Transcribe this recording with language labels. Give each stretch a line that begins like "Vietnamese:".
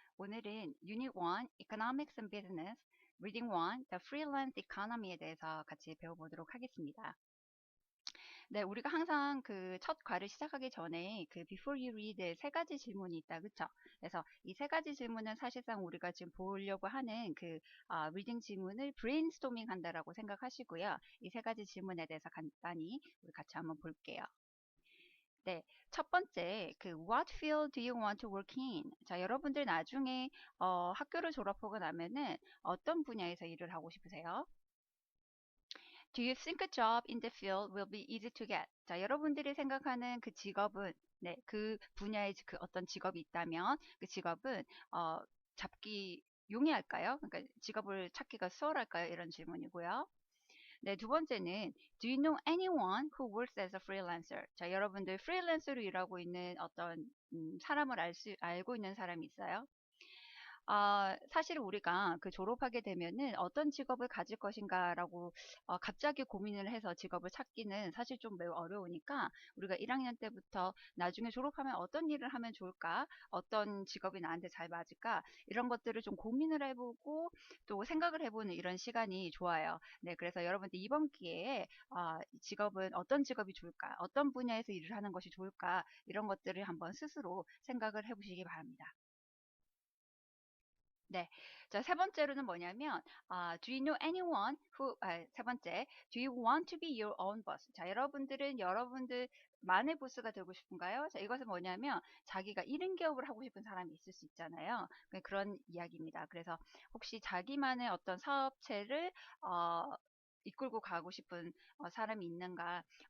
Korean: 오늘은 Unit 1 Economics and Business, Reading 1 The Freelance Economy에 대해서 같이 배워보도록 하겠습니다. 네, 우리가 항상 그 첫 과를 시작하기 전에 그 Before you read 세 가지 질문이 있다, 그쵸? 그래서 이 세 가지 질문은 사실상 우리가 지금 보려고 하는 그 리딩 질문을 브레인스토밍 한다라고 생각하시고요. 이 세 가지 질문에 대해서 간단히 우리 같이 한번 볼게요. 네, 첫 번째, 그
English: What field do you want to work in?
Korean: 자, 여러분들 나중에 학교를 졸업하고 나면은 어떤 분야에서 일을 하고 싶으세요?
English: Do you think a job in the field will be easy to get?
Korean: 자, 여러분들이 생각하는 그 직업은 네, 그 분야에 그 어떤 직업이 있다면 그 직업은 잡기 용이할까요? 그러니까 직업을 찾기가 수월할까요? 이런 질문이고요. 네, 두 번째는
English: Do you know anyone who works as a freelancer?
Korean: 자, 여러분들 프리랜서로 일하고 있는 어떤 사람을 알고 있는 사람이 있어요? 사실 우리가 그 졸업하게 되면은 어떤 직업을 가질 것인가라고 갑자기 고민을 해서 직업을 찾기는 사실 좀 매우 어려우니까 우리가 1학년 때부터 나중에 졸업하면 어떤 일을 하면 좋을까? 어떤 직업이 나한테 잘 맞을까? 이런 것들을 좀 고민을 해보고 또 생각을 해보는 이런 시간이 좋아요. 네, 그래서 여러분들 이번 기회에 직업은 어떤 직업이 좋을까? 어떤 분야에서 일을 하는 것이 좋을까? 이런 것들을 한번 스스로 생각을 해보시기 바랍니다. 네. 자, 세 번째로는 뭐냐면,
English: do you know anyone who,
Korean: 세 번째,
English: do you want to be your own boss?
Korean: 자, 여러분들은 여러분들만의 보스가 되고 싶은가요? 자, 이것은 뭐냐면, 자기가 1인 기업을 하고 싶은 사람이 있을 수 있잖아요. 그런 이야기입니다. 그래서 혹시 자기만의 어떤 사업체를, 이끌고 가고 싶은 사람이 있는가?